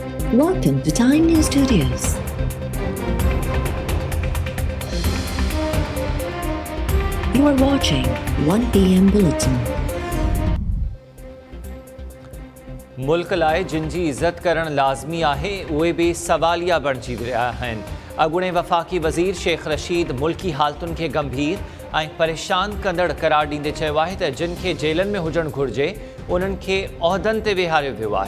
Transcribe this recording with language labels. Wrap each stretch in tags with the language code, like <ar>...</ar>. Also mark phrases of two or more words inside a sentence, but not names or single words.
<en>Welcome to Time News Studios. You are watching 1 PM Bulletin.</en> <sd>मुल्क लाइ जिन जी इज़त करण लाज़मी आहे उहे बि सवालिया बणिजी रहिया आहिनि। अॻूणे वफ़ाक़ी वज़ीर शेख रशीद मुल्की हालतुनि खे गंभीर ऐं परेशान कंदड़ करार ॾींदे चयो आहे त जिन खे जेलनि में हुजणु घुरिजे उन्हनि खे उहिदनि ते वेहारियो वियो आहे।</sd>